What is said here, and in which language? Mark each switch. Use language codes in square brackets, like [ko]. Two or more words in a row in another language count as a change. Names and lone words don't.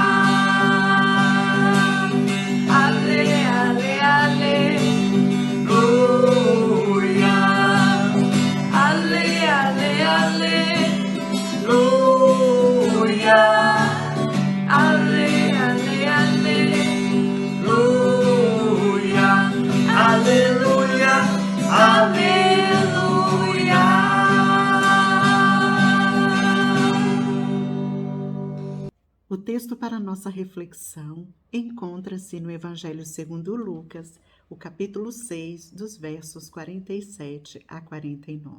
[pt] Ale, ale, aleluia. Ale, ale, aleluia. Ale, ale, aleluia. Aleluia, aleluia. O texto para nossa reflexão encontra-se no Evangelho segundo Lucas, o capítulo 6, dos versos 47 a 49.